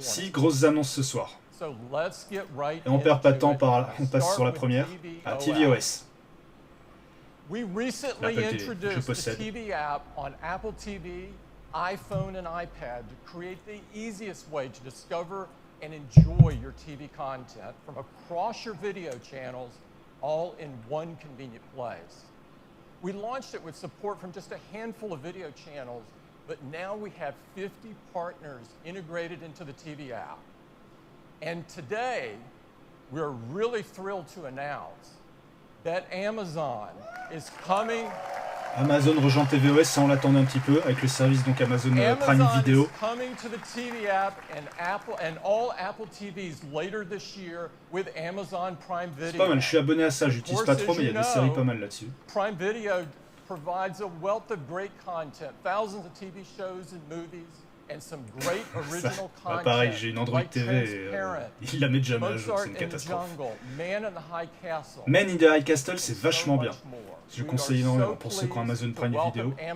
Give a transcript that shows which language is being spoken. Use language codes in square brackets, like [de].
[fr] grosses annonces ce soir. Et on perd pas de temps, on passe sur la première, à tvOS. [en] We recently introduced the TV app on Apple TV, iPhone, and iPad to create the easiest way to discover and enjoy your TV content from across your video channels, all in one convenient place. We launched it with support from just a handful of video channels, but now we have 50 partners integrated into the TV app. And today, we're really thrilled to announce that Amazon is coming. [fr] Amazon rejoint tvOS, ça on l'attendait un petit peu, avec le service donc Amazon Prime Video. [en] Is coming to the TV app and all Apple TVs later this year with Amazon Prime Video. [fr] C'est pas mal, je suis abonné à ça, j'utilise pas trop, mais il y a des séries pas mal là-dessus. [en] Prime Video provides a wealth of great content, thousands of TV shows and movies, and some great original content. [fr] Pareil, j'ai une Android TV, il la met jamais à jour, c'est une catastrophe. Man in the High Castle, c'est vachement bien. Je le conseille énormément pour ceux qui ont Amazon Prime Video.